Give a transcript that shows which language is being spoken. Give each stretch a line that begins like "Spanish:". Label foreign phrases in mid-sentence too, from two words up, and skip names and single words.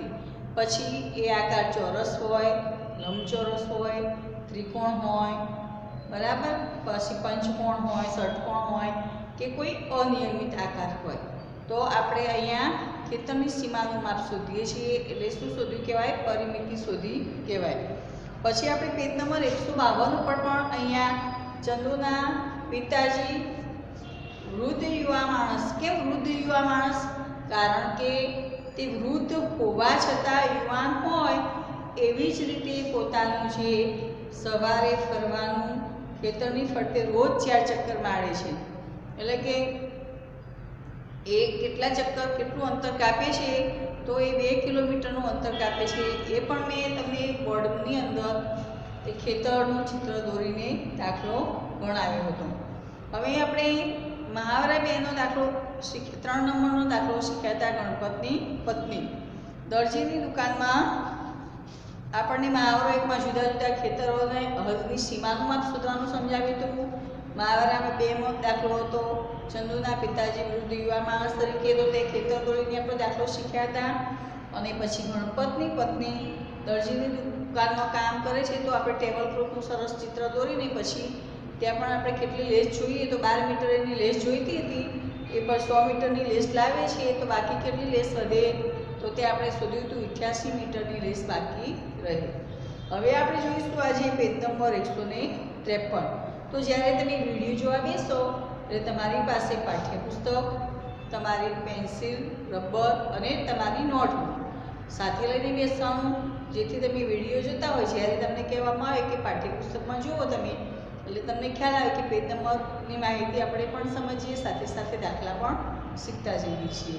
Gujarati: પછી એ આકાર ચોરસ હોય, લંબચોરસ હોય, ત્રિકોણ હોય, બરાબર, પછી પંચકોણ હોય, ષટકોણ હોય કે કોઈ અનિયમિત આકાર હોય। તો આપણે અહીંયા ખેતરની સીમાનું માપ શોધીએ છીએ એટલે શું શોધ્યું કહેવાય પરિમિતિ શોધી કહેવાય। પછી આપણે પેજ નંબર 152 ઉપર પણ અહીંયા ચંદુના પિતાજી વૃદ્ધ યુવા માણસ। કેમ વૃદ્ધ યુવા માણસ? કારણ કે તે વૃદ્ધ હોવા છતાં યુવાન હોય એવી જ રીતે પોતાનું જે સવારે ફરવાનું ખેતરની ફરતે રોજ 4 ચક્કર મારે છે, એટલે કે એ કેટલા ચક્કર કેટલું અંતર કાપે છે તો એ 2 કિલોમીટરનું અંતર કાપે છે। એ પણ મેં તમને બોર્ડની અંદર એ ખેતરનું ચિત્ર દોરીને દાખલો ગણાવ્યો હતો। હવે આપણે મહાવરા બેનો દાખલો 3 નંબરનો દાખલો શીખ્યા થા ગણપતની પત્ની। દરજીની દુકાનમાં આપણે મહાવરો એક માં જુદા જુદા ખેતરોને હદની સીમાનું માપ શોધવાનું સમજાવ્યું હતું। મહાવરામાં 2 દાખલો હતો ચંદુના પિતાજી વૃદ્ધ યુવા માણસ તરીકે તો તે ખેતર દોરીને આપણે દાખલો શીખ્યા થા। અને પછી ગણપતની પત્ની દરજીની દુકાનમાં કામ કરે છે તો આપણે ટેબલ ક્લૉથનું સરસ ચિત્ર દોરીને પછી ત્યાં પણ આપણે કેટલી લેસ જોઈએ તો 12 મીટર એની લેસ જોઈતી હતી એ પર 100 મીટરની લેસ લાવે છે તો બાકી કેટલી લેસ વધે તો તે આપણે શોધ્યું હતું 88 મીટરની લેસ બાકી રહી। હવે આપણે જોઈશું આજ પેજ નંબર 153। તો જ્યારે તમે વિડિયો જોવા બેસો એટલે તમારી પાસે પાઠ્યપુસ્તક, તમારી પેન્સિલ રબર અને તમારી નોટબુક સાથે લઈને બેસવાનું, જેથી તમે વિડીયો જોતા હોય જ્યારે તમને કહેવામાં આવે કે પાઠ્યપુસ્તકમાં જુઓ તમે, એટલે તમને ખ્યાલ આવે કે પેજ નંબરની માહિતી આપણે પણ સમજીએ, સાથે સાથે દાખલા પણ શીખતા જઈએ છીએ.